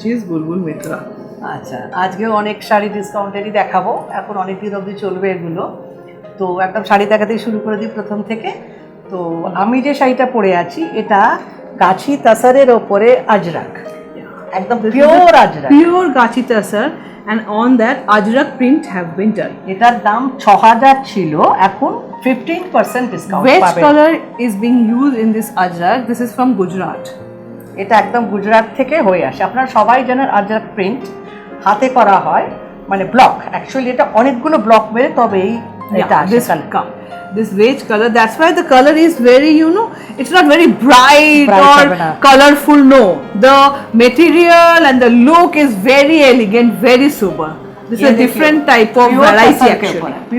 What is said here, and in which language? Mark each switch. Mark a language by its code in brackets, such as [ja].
[bn] বুলবুল মিত্রা। আচ্ছা, আজকেও অনেক শাড়ি ডিসকাউন্টেরই দেখাবো, এখন অনেক দিন অবধি চলবে এগুলো। তো একদম শাড়ি দেখাতেই শুরু করে দিই প্রথম থেকে। তো আমি যে শাড়িটা পরে আছি এটা গাছি তাসারের ওপরে আজরাক, একদম pure Ajrak, pure Gachhi তাসার, [en] and on that ajrak print have been done. [bn] এটার দাম 6000 ছিল, এখন 15% ডিসকাউন্ট [en] Which [bn] পাবেন। [en] color is being used in this ajrak? This is from Gujarat. [bn] এটা একদম গুজরাট থেকে হয়ে আসে। আপনারা সবাই জানেন আজরাক প্রিন্ট হাতে করা হয়, মানে ব্লক, অ্যাকচুয়ালি এটা অনেকগুলো ব্লক মেরে তবেই এটা আসে। [en] This beige color, that's why the color is very, it's not very bright or colorful, no. The material and the look is very elegant, very sober. This is a different type of variety actually.